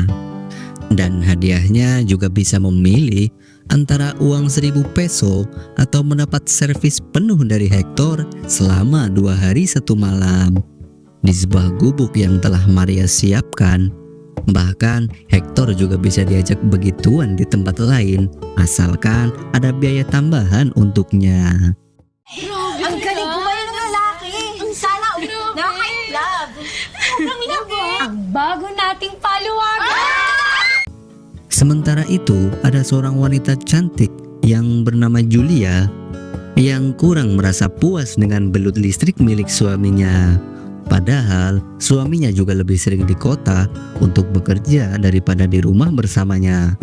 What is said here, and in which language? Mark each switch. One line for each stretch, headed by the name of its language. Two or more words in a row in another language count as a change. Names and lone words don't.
Indonesian: Dan hadiahnya juga bisa memilih antara uang 1.000 peso atau mendapat servis penuh dari Hector selama 2 hari 1 malam di sebuah gubuk yang telah Maria siapkan. Bahkan Hector juga bisa diajak begituan di tempat lain asalkan ada biaya tambahan untuknya.
Filipino: Ang galing kumain ng lalaki. Sana nakaka-love. Sobrang love. Ang bago nating paluwagan.
Indonesian: Sementara itu ada seorang wanita cantik yang bernama Julia yang kurang merasa puas dengan belut listrik milik suaminya. Padahal suaminya juga lebih sering di kota untuk bekerja daripada di rumah bersamanya.